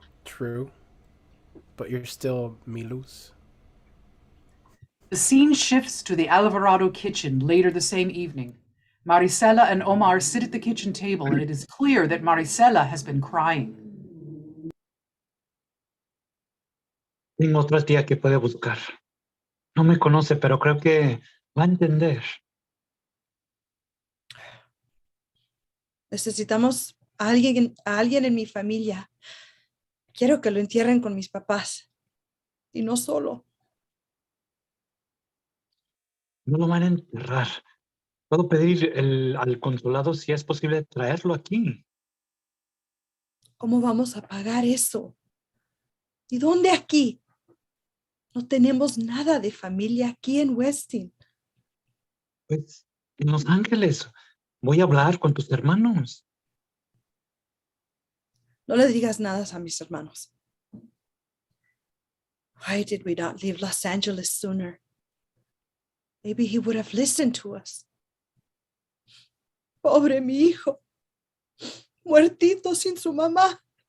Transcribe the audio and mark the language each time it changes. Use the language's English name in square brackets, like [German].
[English] True. But you're still Milus. The scene shifts to the Alvarado kitchen later the same evening. Marisela and Omar sit at the kitchen table, and it is clear that Marisela has been crying. [Spanish] Tengo otra tía que puede buscar. No me conoce, pero creo que va a entender. Necesitamos a alguien en mi familia. Quiero que lo entierren con mis papás. Y no solo. No lo van a enterrar. Puedo pedir al consulado si es posible traerlo aquí. ¿Cómo vamos a pagar eso? ¿Y dónde aquí? No tenemos nada de familia aquí en Westin. Pues en Los Ángeles. Voy a hablar con tus hermanos. No le digas nada a mis hermanos. [English] Why did we not leave Los Angeles sooner? Maybe he would have listened to us. [Spanish] Pobre mi hijo. Muertito sin su mamá.